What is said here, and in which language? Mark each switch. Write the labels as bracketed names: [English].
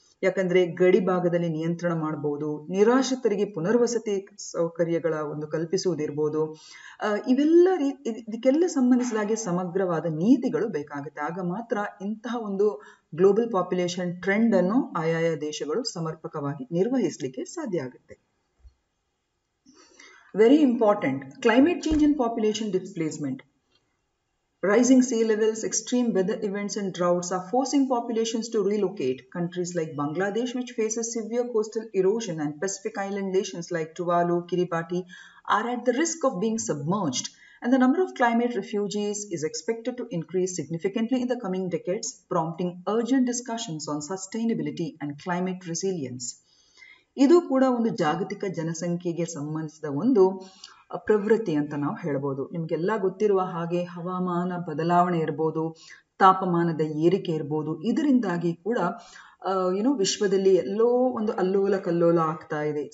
[Kannada] ಯಾಕಂದ್ರೆ ಗಡಿ ಭಾಗದಲ್ಲಿ ನಿಯಂತ್ರಣ ಮಾಡಬಹುದು, ನಿರಾಶ್ರಿತರಿಗೆ ಪುನರ್ವಸತಿ ಸೌಕರ್ಯಗಳ ಒಂದು ಕಲ್ಪಿಸುವುದಿರ್ಬೋದು, ಇವೆಲ್ಲ ಇದಕ್ಕೆಲ್ಲ ಸಂಬಂಧಿಸಿದಾಗೆ ಸಮಗ್ರವಾದ ನೀತಿಗಳು ಬೇಕಾಗುತ್ತೆ. ಆಗ ಮಾತ್ರ ಇಂತಹ ಒಂದು ಗ್ಲೋಬಲ್ ಪಾಪ್ಯುಲೇಷನ್ ಟ್ರೆಂಡ್ ಅನ್ನು ಆಯಾಯ ದೇಶಗಳು ಸಮರ್ಪಕವಾಗಿ ನಿರ್ವಹಿಸಲಿಕ್ಕೆ ಸಾಧ್ಯ ಆಗುತ್ತೆ. [English] Very important, climate change and population displacement. Rising sea levels, extreme weather events and droughts are forcing populations to relocate. Countries like Bangladesh, which faces severe coastal erosion, and Pacific island nations like Tuvalu, Kiribati are at the risk of being submerged. And the number of climate refugees is expected to increase significantly in the coming decades, prompting urgent discussions on sustainability and climate resilience. [Kannada] ಇದು ಕೂಡ ಒಂದು ಜಾಗತಿಕ ಜನಸಂಖ್ಯೆಗೆ ಸಂಬಂಧಿಸಿದ ಒಂದು ಪ್ರವೃತ್ತಿ ಅಂತ ನಾವು ಹೇಳ್ಬೋದು. ನಿಮಗೆಲ್ಲ ಗೊತ್ತಿರುವ ಹಾಗೆ ಹವಾಮಾನ ಬದಲಾವಣೆ ಇರ್ಬೋದು, ತಾಪಮಾನದ ಏರಿಕೆ ಇರ್ಬೋದು, ಇದರಿಂದಾಗಿ ಕೂಡ ವಿಶ್ವದಲ್ಲಿ ಎಲ್ಲೋ ಒಂದು ಅಲ್ಲೋಲ ಕಲ್ಲೋಲ ಆಗ್ತಾ ಇದೆ.